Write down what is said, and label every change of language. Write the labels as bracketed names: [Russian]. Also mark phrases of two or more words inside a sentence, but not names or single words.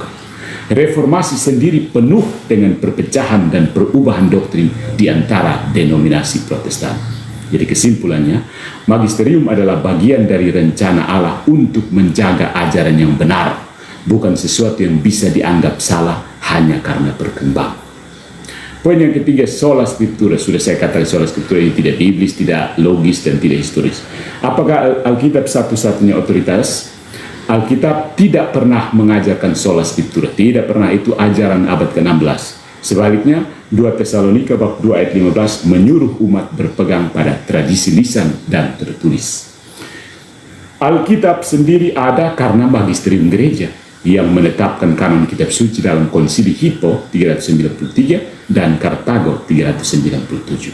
[Indonesian] Reformasi sendiri penuh dengan perpecahan dan perubahan doktrin di antara denominasi Protestan. Jadi kesimpulannya, magisterium adalah bagian dari rencana Allah untuk menjaga ajaran yang benar, bukan sesuatu yang bisa dianggap salah hanya karena berkembang. Poin yang ketiga, [Latin] sola scriptura. [Indonesian] Sudah saya katakan [Latin] sola scriptura [Indonesian] ini tidak biblis, tidak logis, dan tidak historis. Apakah Alkitab satu-satunya otoritas? Alkitab tidak pernah mengajarkan [Latin] sola scriptura, [Indonesian] tidak pernah. Itu ajaran abad ke-16. Sebaliknya, 2 Tesalonika bab 2 ayat 15 menyuruh umat berpegang pada tradisi lisan dan tertulis. Alkitab sendiri ada karena magisterium gereja yang menetapkan kanon kitab suci dalam konsili Hippo 393 dan Kartago 397.